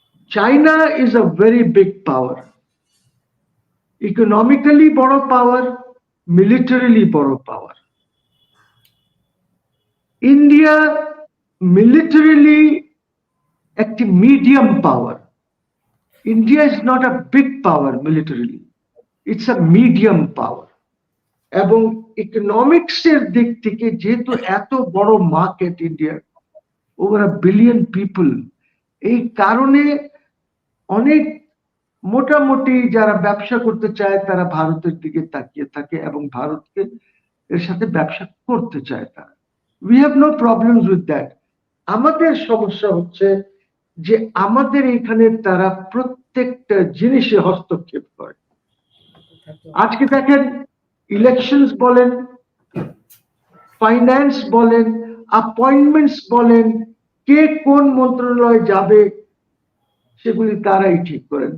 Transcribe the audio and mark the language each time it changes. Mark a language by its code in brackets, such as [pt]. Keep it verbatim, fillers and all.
[en] China is a very big power, [bn] economically বড় power, militarily বড় power. India militarily একটি medium power. [en] India is not a big power militarily, it's a medium power. [bn] এবং economics এর দিক থেকে যেহেতু এত বড় মার্কেট ইন্ডিয়ার, [en] over a billion people, [bn] এই কারণে অনেক মোটামুটি যারা ব্যবসা করতে চায় তারা ভারতের দিকে তাকিয়ে থাকে এবং ভারতকে এর সাথে ব্যবসা করতে চায় তারা। [en] We have no problems with that. [bn] আমাদের সমস্যা হচ্ছে যে আমাদের এখানে তারা প্রত্যেকটা জিনিসে হস্তক্ষেপ করে। আজকে দেখেন ইলেকশনস বলেন, ফাইন্যান্স বলেন, অ্যাপয়েন্টমেন্টস বলেন, কে কোন মন্ত্রণালয়ে যাবে সেগুলি তারাই ঠিক করেন।